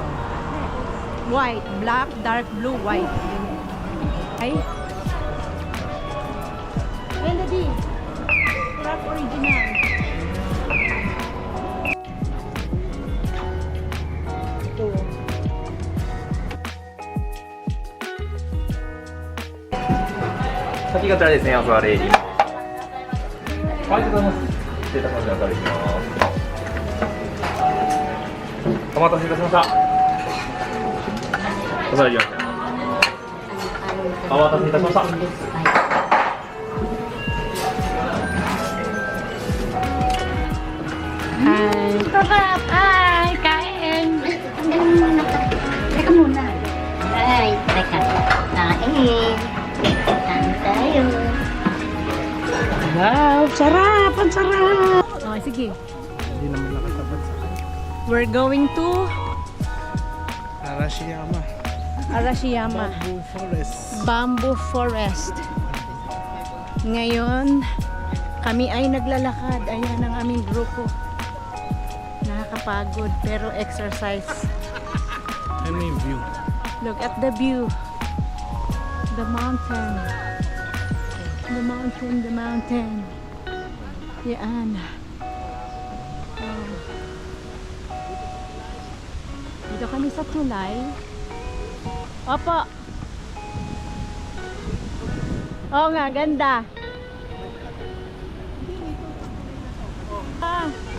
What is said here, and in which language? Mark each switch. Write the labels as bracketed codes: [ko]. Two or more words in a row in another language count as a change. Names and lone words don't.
[en] White, black, dark blue, white. Ay. Melody. Black original. Ito. [ja] 先がこちらですね、お座り。はい、ありがとうございます。失礼いたします。お座りします。お待たせいたしました。お座りします。お待たせいたしました。 [tl] Hi. Sarap. Hi. Kain. Teka muna. Ay, teka. Kain. Kain tayo. Wow. Sarap. Ang sarap. Okay, sige. Hindi naman nakatapat sa [en] We're going to Arashiyama Arashiyama Bamboo Forest. Bamboo Forest. [tl] Ngayon, kami ay naglalakad. Ayan ang aming grupo. Nakakapagod pero exercise. Ano yung view? [en] Look at the view. The mountain. The mountain, the mountain. [tl] Yan. Oh. Dito kami sa tulay. Opo. Oo nga, ganda. Ah.